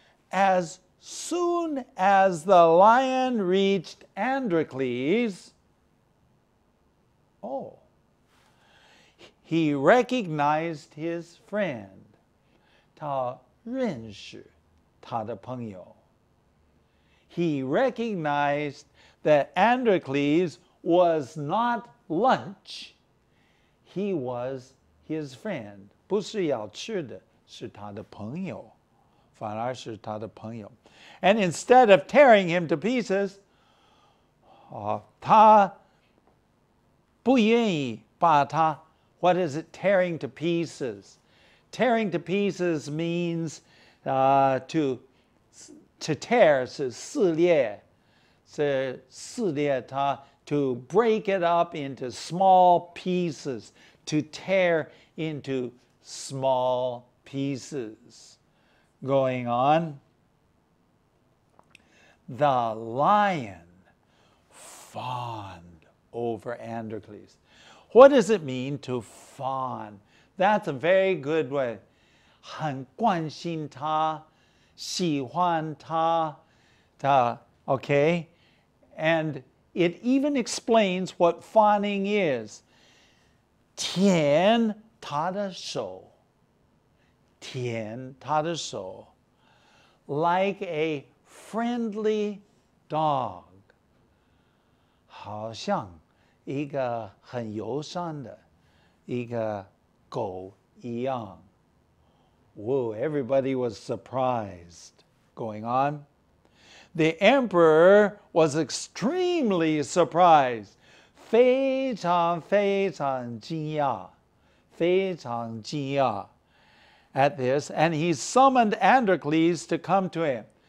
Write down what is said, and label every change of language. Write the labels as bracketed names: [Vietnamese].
[English] As soon as the lion reached Androcles, he recognized his friend. [Chinese] 他认识他的朋友. [English] He recognized that Androcles was not lunch. He was his friend. [Chinese] 不是要吃的，是他的朋友，反而是他的朋友. [English] And instead of tearing him to pieces, [Chinese] 他不愿意把他 [English] What is it, tearing to pieces? Tearing to pieces means to tear, [Chinese] 是撕裂, 是撕裂它, [English] to break it up into small pieces, to tear into small pieces. going on. The lion fawned over Androcles. What does it mean to fawn? That's a very good way. [Chinese] 很关心他,喜欢他, okay? [English] And it even explains what fawning is. [Chinese] 舔他的手,舔他的手, [English] like a friendly dog. [Chinese] 好像一个很友善的一个狗一样. [English] Whoa, everybody was surprised. Going on. The emperor was extremely surprised. [Chinese] 非常非常惊讶,非常惊讶 [English] at this, and he summoned Androcles to come to him.